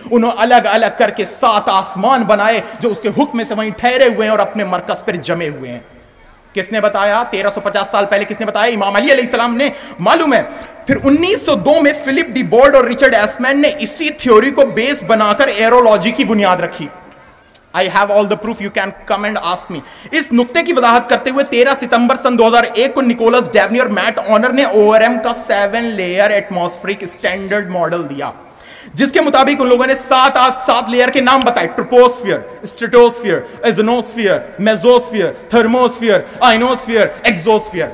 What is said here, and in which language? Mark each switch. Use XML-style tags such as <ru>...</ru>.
<ur>انہوں الگ الگ کر کے 7 آسمان بنائے جو اس کے حکم سے وہیں ٹھہرے ہوئے ہیں اور اپنے مرکز پر جمے ہوئے ہیں. کس نے بتایا؟ 1350 سال پہلے کس نے بتایا؟ امام علی علیہ السلام نے. معلوم ہے پھر 1902 میں فلپ ڈی بولڈ اور رچرڈ ایسمین نے اسی تھیوری کو بیس بنا کر ایرولوجی کی بنیاد رکھی.</ur> <en>I have all the proof, you can come and ask me.</en> <ur>اس نقطے کی وضاحت کرتے ہوئے 13 ستمبر سن 2001 کو نکولس ڈیونی اور میٹ آنر نے ORM کا 7 لیئر ایٹماسفیرک اسٹینڈرڈ ماڈل دیا, جس کے مطابق ان لوگوں نے 7 لیئر کے نام بتائے: ٹروپوسفیئر, اسٹریٹوسفیئر, ایزونوسفیئر, میزوسفیئر, تھرموسفیئر, آئنوسفیئر, ایکزوسفیئر.</ur>